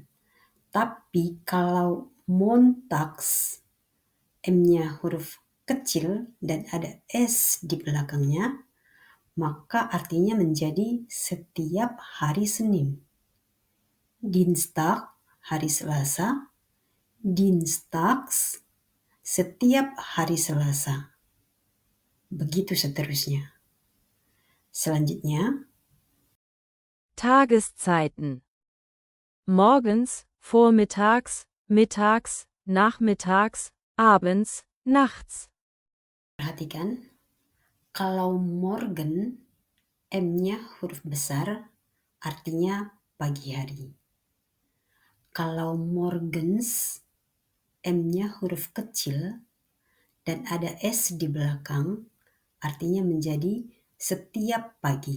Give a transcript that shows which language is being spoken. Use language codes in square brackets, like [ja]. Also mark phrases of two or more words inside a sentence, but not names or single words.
[id] Tapi kalau Montags, M-nya huruf kecil dan ada S di belakangnya, maka artinya menjadi setiap hari Senin. Dienstag, hari Selasa. Dienstags, setiap hari Selasa. Begitu seterusnya. Selanjutnya, [de] Tageszeiten. Morgens, vormittags, mittags, nachmittags, abends, nachts. [id] perhatikan, kalau morgen, M-nya huruf besar, artinya pagi hari. Kalau morgens, M-nya huruf kecil, dan ada S di belakang, artinya menjadi setiap pagi.